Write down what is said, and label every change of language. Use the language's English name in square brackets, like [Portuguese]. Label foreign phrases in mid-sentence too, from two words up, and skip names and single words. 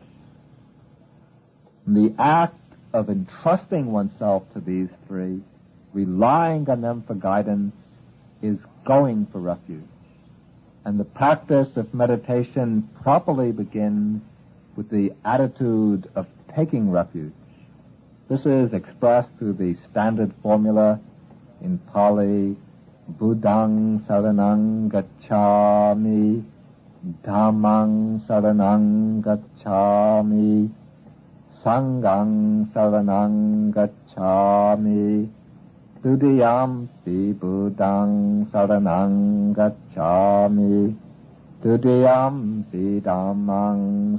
[English] The act of entrusting oneself to these three, relying on them for guidance, is going for refuge. And the practice of meditation properly begins with the attitude of taking refuge. This is expressed through the standard formula in Pali: Buddhang [Pali] saranang gacchami, Dhammang saranang gacchami, Sanghang saranang gacchami, Dutiyampi Buddhang saranang gacchami, Dutiyampi Dhammang